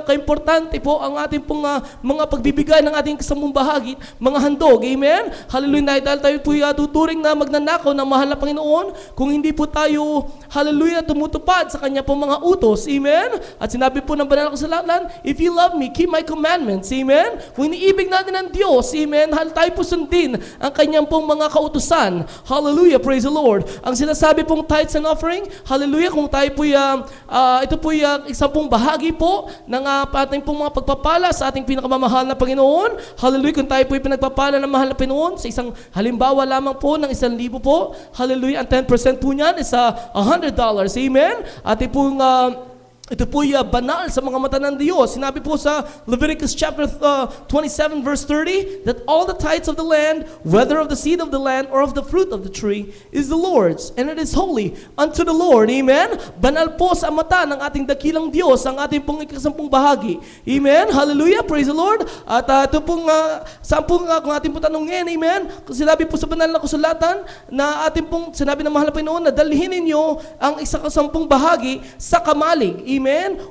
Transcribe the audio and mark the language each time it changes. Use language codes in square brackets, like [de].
[tl] Kaimportante po ang ating pong mga pagbibigay ng ating kasamang bahagi, mga handog. Amen. Hallelujah. Dahil tayo po tuturing na magnanakaw ng mahal na Panginoon, kung hindi po tayo, hallelujah, tumutupad sa kanya pong mga utos. Amen? At sinabi po ng banal na kasulatan, [en] if you love me, keep my commandments. Amen? [tl] Kung iniibig natin ang Diyos, amen, tayo po sundin ang kanyang pong mga kautusan. Hallelujah, [en] praise the Lord. [tl] Ang sinasabi pong tithes and offering, hallelujah, kung tayo po ito po isang pong bahagi po ng ating pong mga pagpapala sa ating pinakamamahal na Panginoon. Hallelujah, kung tayo po pinagpapala ng mahal na Panginoon sa isang halimbawa lamang po ng 1,000 po. Hallelujah, ang 10% po niyan is $100. Amen? At ito po banal sa mga mata ng Diyos. Sinabi po sa [en] Leviticus chapter 27 verse 30 that all the tithes of the land, whether of the seed of the land or of the fruit of the tree, is the Lord's, and it is holy unto the Lord. Amen? [tl] Banal po sa mata ng ating dakilang Diyos ang ating pong ikasampung bahagi. Amen? Hallelujah, [en] praise the Lord. [tl] At ito pong kung ating pong tanongin, amen, sinabi po sa banal na kasulatan na ating pong sinabi ng mahal na Panginoon na dalhin ninyo ang isa-kasampung bahagi sa kamalig. Amen?